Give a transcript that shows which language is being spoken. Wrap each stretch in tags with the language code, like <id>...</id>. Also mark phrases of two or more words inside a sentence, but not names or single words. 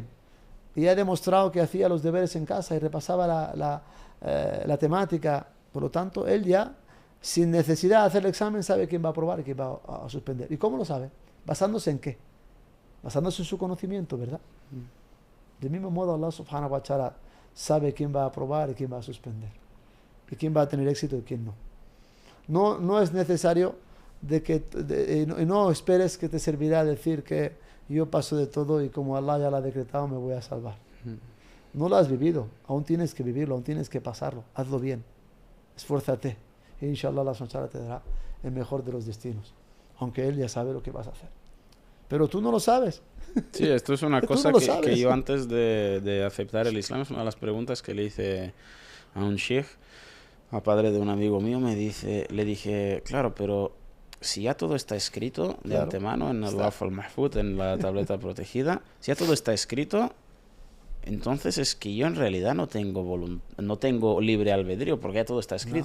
<es>Y ha demostrado que hacía los deberes en casa y repasaba la temática. Por lo tanto, él ya, sin necesidad de hacer el examen, sabe quién va a aprobar y quién va a suspender. ¿Y cómo lo sabe? ¿Basándose en qué? Basándose en su conocimiento, ¿verdad? Del mismo modo, Allah</es> <ar>سبحانه وتعالى</ar> <es>sabe quién va a aprobar y quién va a suspender. Y quién va a tener éxito y quién no. No es necesario no esperes que te servirá decir que yo paso de todo y como Allah ya lo ha decretado me voy a salvar. No lo has vivido, aún tienes que vivirlo, aún tienes que pasarlo. Hazlo bien, esfuérzate. Y inshallah Allah</es> <ar>سبحانه وتعالى</ar> <es>te dará el mejor de los destinos. Aunque Él ya sabe lo que vas a hacer. Pero tú no lo sabes. Sí, esto es una cosa que yo antes de aceptar el Islam, es una de las preguntas que le hice a un sheikh, a padre de un amigo mío, le dije, claro, pero si ya todo está escrito de antemano en el Lawh al-Mahfuz, en la tableta protegida, si ya todo está escrito, entonces es que yo en realidad no tengo libre albedrío, porque ya todo está escrito.</es>